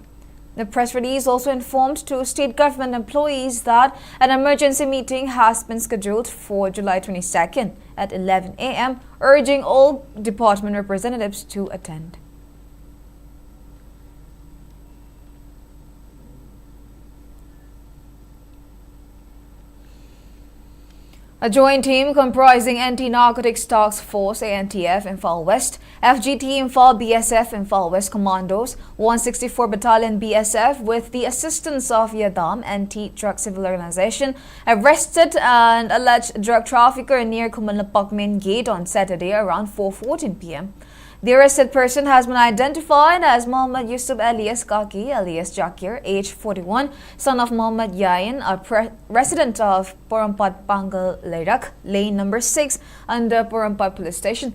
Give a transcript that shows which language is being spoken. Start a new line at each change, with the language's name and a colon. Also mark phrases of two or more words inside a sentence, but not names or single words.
English: The press release also informed to state government employees that an emergency meeting has been scheduled for July 22nd at 11 a.m., urging all department representatives to attend. A joint team comprising Anti-Narcotics Task Force ANTF Imphal West, FGT Imphal BSF Imphal West Commandos, 164 Battalion BSF with the assistance of Yadam Anti-Drug Civil Organization arrested an alleged drug trafficker near Kumanlapak main gate on Saturday around 4:14 p.m. The arrested person has been identified as Mohammad Yusuf alias Kaki alias Jakir, age 41, son of Mohammad Yain, a resident of Porampat Pangal Lerak, lane number 6 under Porampat Police Station.